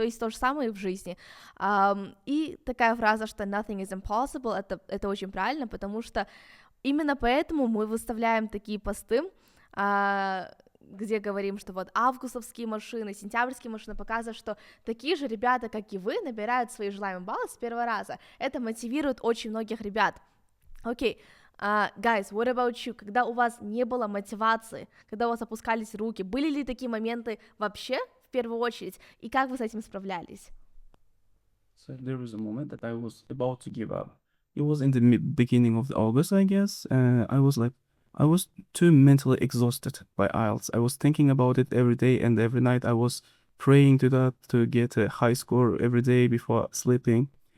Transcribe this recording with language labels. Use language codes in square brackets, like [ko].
[ru] То есть то же самое и в жизни. И такая фраза, что [en] nothing is impossible, [ru] это очень правильно, потому что именно поэтому мы выставляем такие посты, где говорим, что вот августовские машины, сентябрьские машины показывают, что такие же ребята, как и вы, набирают свои желаемые баллы с первого раза. Это мотивирует очень многих ребят. [en] Окей, guys, what about you? [ru] Когда у вас не было мотивации, когда у вас опускались руки, были ли такие моменты вообще в первую очередь, и как вы с этим справлялись? [en] So there was a moment that I was about to give up. It was in the beginning of August, I guess. I was too mentally exhausted by IELTS. I was thinking about it every day and every night. I was praying to get a high score every day before sleeping.